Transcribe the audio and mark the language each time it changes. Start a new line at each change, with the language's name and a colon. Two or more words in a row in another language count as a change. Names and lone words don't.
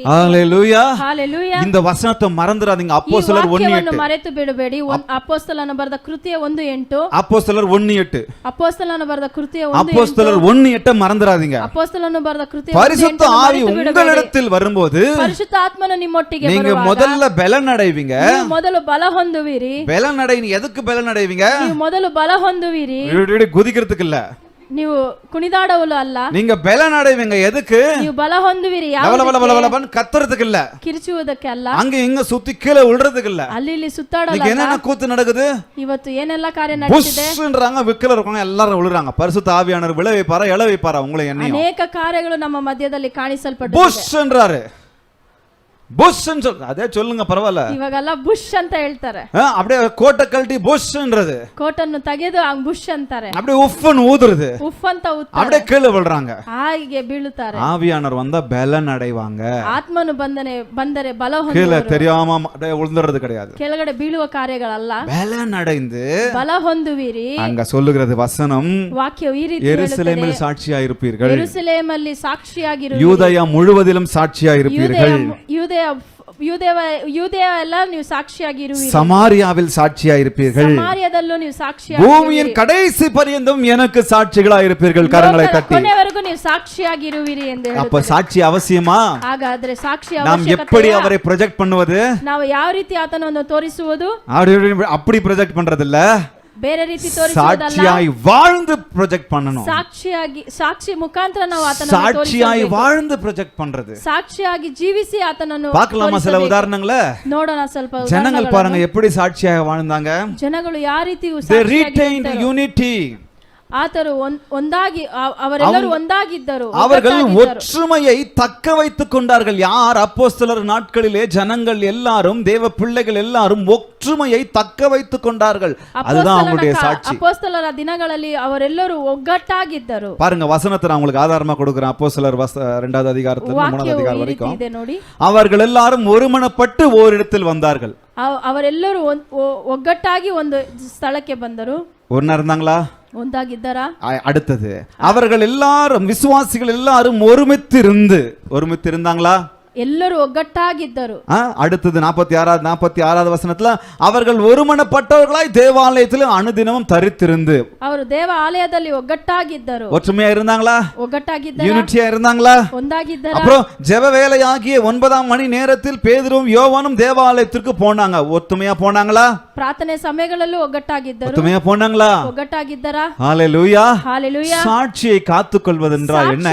Tamil: ஹalleluya. ஹalleluya. இந்த வசனத்தை மறந்துடாதீங்க. அப்போஸ்தலர் 1:8
Kannada: ಮರೆತು ಬಿಡಬೇಡಿ. ಅಪೊಸ್ತಲನ ಬರೆದ ಕೃತ್ಯ 1:8.
Tamil: அப்போஸ்தலர் 1:8.
Kannada: ಅಪೊಸ್ತಲನ ಬರೆದ ಕೃತ್ಯ 1:8.
Tamil: அப்போஸ்தலர் 1:8 மறந்துடாதீங்க.
Kannada: ಅಪೊಸ್ತಲನ ಬರೆದ ಕೃತ್ಯ
Tamil: பரிசுத்த ஆவி உங்களிடத்தில் வரும்போது
Kannada: ಪರಿಶುದ್ಧ ಆತ್ಮನು ನಿಮ್ಮೊಟ್ಟಿಗೆ
Tamil: நீங்க
Kannada: ಬರುವಾಗ
Tamil: முதல்ல பலனடைவீங்க.
Kannada: ನೀವು ಮೊದಲು ಬಲ ಹೊಂದುವಿರಿ.
Tamil: பலனடைன்னு எதுக்கு பலனடைவீங்க?
Kannada: ನೀವು ಮೊದಲು ಬಲ ಹೊಂದುವಿರಿ.
Tamil: குதிக்கிறதுக்கு இல்ல,
Kannada: ನೀವು ಕುಣಿದಾಡವಲು ಅಲ್ಲ.
Tamil: நீங்க பலனடைவீங்க எதுக்கு?
Kannada: ನೀವು ಬಲ ಹೊಂದುವಿರಿ
Tamil: லவலவலவலவலன்னு கத்துறதுக்கு இல்ல,
Kannada: ಕಿರಿಚುವುದಕ್ಕೆ ಅಲ್ಲ,
Tamil: அங்க இங்க சுத்தி கீழே விழுறதுக்கு இல்ல.
Kannada: ಅಲ್ಲಿ ಇಲ್ಲಿ ಸುತ್ತಾಡಲ್ಲ.
Tamil: இன்னைக்கு என்னென்ன கூத்து நடக்குது?
Kannada: ಇವತ್ತು ಏನೆಲ್ಲ ಕಾರ್ಯ ನಡೆಯುತ್ತಿದೆ?
Tamil: புஷ்ன்றாங்க, விக்கல இருக்கவங்க எல்லாரும் விழுறாங்க. பரிசுத்த ஆவியானவர் விழ வைப்பாரா எழ வைப்பாரா உங்களை? என்னையும்
Kannada: ಅನೇಕ ಕಾರ್ಯಗಳು ನಮ್ಮ ಮಧ್ಯದಲ್ಲಿ ಕಾಣಿಸಲ್ಪಟ್ಟಿದೆ.
Tamil: புஷ்ன்றாரு. புஷ் அதே சொல்லுங்க பரவாயில்ல.
Kannada: ಇವಾಗೆಲ್ಲ ಬುಷ್ ಅಂತ ಹೇಳ್ತಾರೆ.
Tamil: அப்படியே கோட்டை கழட்டி புஷ்ன்றது,
Kannada: ಕೋಟನ್ನು ತೆಗೆದು ಬುಷ್ ಅಂತಾರೆ.
Tamil: அப்படியே உஃப்னு ஊதுறது,
Kannada: ಉಫ್ ಅಂತ ಊದ್ತಾರೆ.
Tamil: அப்படியே கீழே விழுறாங்க.
Kannada: ಹಾಗೆ ಬೀಳುತ್ತಾರೆ.
Tamil: ஆவியானவர் வந்தா பலன் அடைவாங்க.
Kannada: ಆತ್ಮನು ಬಂದರೆ ಬಲ
Tamil: கீழே
Kannada: ಹೊಂದುವರು.
Tamil: தெரியாம அப்படியே விழுந்துறது கிடையாது.
Kannada: ಕೆಳಗಡೆ ಬೀಳುವ ಕಾರ್ಯಗಳಲ್ಲ,
Tamil: பலன் அடைந்து
Kannada: ಬಲ ಹೊಂದುವಿರಿ.
Tamil: அங்க சொல்லுகிறது வசனம்,
Kannada: ವಾಕ್ಯವು ಈ ರೀತಿ
Tamil: எருசலேமில் சாட்சியா இருப்பீர்கள்,
Kannada: ಯೆರೂಸಲೇಮಲ್ಲಿ ಸಾಕ್ಷಿಯಾಗಿರುವಿರಿ,
Tamil: யூதயா முழுவதிலும் சாட்சியா இருப்பீர்கள்,
Kannada: ಯೂದೆಯ ಎಲ್ಲ ನೀವು ಸಾಕ್ಷಿಯಾಗಿರುವಿರಿ,
Tamil: சமாரியாவில் சாட்சியா இருப்பீர்கள்,
Kannada: ಸಮಾರ್ಯದಲ್ಲೂ ನೀವು ಸಾಕ್ಷಿಯಾಗಿರುವಿರಿ,
Tamil: பூமியின் கடைசி பரியந்தம் எனக்கு சாட்சிகளா இருப்பீர்கள். கரங்களை தட்டி
Kannada: ಕೊನೆವರೆಗೂ ನೀವು ಸಾಕ್ಷಿಯಾಗಿರುವಿರಿ ಎಂದು
Tamil: அப்ப
Kannada: ಹೇಳುತ್ತದೆ.
Tamil: சாட்சி அவசியமா?
Kannada: ಹಾಗಾದ್ರೆ ಸಾಕ್ಷಿ
Tamil: நாம் எப்படி அவரை ப்ரொஜெக்ட் பண்ணுவது?
Kannada: ನಾವು ಯಾವ ರೀತಿ ಆತನನ್ನು ತೋರಿಸುವುದು?
Tamil: அப்படி ப்ரொஜெக்ட் பண்றது இல்ல,
Kannada: ಬೇರೆ ರೀತಿ ತೋರಿಸುವುದಲ್ಲ.
Tamil: சாட்சியாய் வாழ்ந்து ப்ரொஜெக்ட் பண்ணணும்.
Kannada: ಸಾಕ್ಷಿ ಮುಖಾಂತರ ನಾವು ಆತನನ್ನು
Tamil: சாட்சியாய் வாழ்ந்து ப்ரொஜெக்ட் பண்றது.
Kannada: ಸಾಕ್ಷಿಯಾಗಿ ಜೀವಿಸಿ ಆತನನ್ನು
Tamil: பார்க்கலாமா சில உதாரணங்களை?
Kannada: ನೋಡೋಣ ಸ್ವಲ್ಪ
Tamil: ஜனங்கள் பாருங்க எப்படி சாட்சியாக வாழ்ந்தாங்க.
Kannada: ಜನಗಳು ಯಾವ ರೀತಿ
English: they retained unity.
Kannada: ಆತರು ಒಂದಾಗಿ ಅವರೆಲ್ಲರೂ ಒಂದಾಗಿದ್ದರು.
Tamil: அவர்கள் ஒற்றுமையை தக்க வைத்துக் கொண்டார்கள். யார்? அப்போஸ்தலர் நாட்களிலே ஜனங்கள் எல்லாரும், தேவ பிள்ளைகள் எல்லாரும் ஒற்றுமையை தக்க வைத்துக் கொண்டார்கள். அதுதான் அவங்களுடைய சாட்சி.
Kannada: அப்போஸ்தலರ ದಿನಗಳಲ್ಲಿ ಅವರೆಲ್ಲರೂ ಒಗ್ಗಟ್ಟಾಗಿದ್ದರು.
Tamil: பாருங்க வசனத்தை நான் உங்களுக்கு ஆதாரமா கொடுக்கிறேன். அப்போஸ்தலர் 2வது அதிகாரத்துல 3வது அதிகாரம் வரைக்கும்
Kannada: ಇದೆ ನೋಡಿ.
Tamil: அவர்கள் எல்லாரும் ஒருமனப்பட்டு ஓரிடத்தில் வந்தார்கள்.
Kannada: ಅವರೆಲ್ಲರೂ ಒಗ್ಗಟ್ಟಾಗಿ ಒಂದು ಸ್ಥಳಕ್ಕೆ ಬಂದರು.
Tamil: ஒன்னா இருந்தாங்களா?
Kannada: ಒಂದಾಗಿದ್ದಾರಾ?
Tamil: அடுத்தது, அவர்கள் எல்லாரும், விசுவாசிகள் எல்லாரும் ஒருமித்து இருந்தாங்களா?
Kannada: ಎಲ್ಲರೂ ಒಗ್ಗಟ್ಟಾಗಿದ್ದರು.
Tamil: அடுத்தது 46வது வசனத்துல, அவர்கள் ஒருமனப்பட்டவர்களாய் தேவாலயத்தில் அனுதினமும் தரித்திருந்து.
Kannada: ಅವರು ದೇವಾಲಯದಲ್ಲಿ ಒಗ್ಗಟ್ಟಾಗಿದ್ದರು.
Tamil: ஒற்றுமையா இருந்தாங்களா?
Kannada: ಒಗ್ಗಟ್ಟಾಗಿದ್ದರು.
Tamil: யூனிட்டியா இருந்தாங்களா?
Kannada: ಒಂದಾಗಿದ್ದರು.
Tamil: அப்புறம் ஜெப வேளையாகிய 9ஆம் மணி நேரத்தில் பேதுருவும் யோவானும் தேவாலயத்திற்கு போனாங்க. ஒற்றுமையா போனாங்களா?
Kannada: ಪ್ರಾರ್ಥನೆ ಸಮಯಗಳಲ್ಲೂ ಒಗ್ಗಟ್ಟಾಗಿದ್ದರು.
Tamil: ஒற்றுமையா போனாங்களா?
Kannada: ಒಗ್ಗಟ್ಟಾಗಿದ್ದಾರಾ?
Tamil: ஹalleluya. ஹalleluya. சாட்சியை காத்துக்கொள்வதென்றால் என்ன?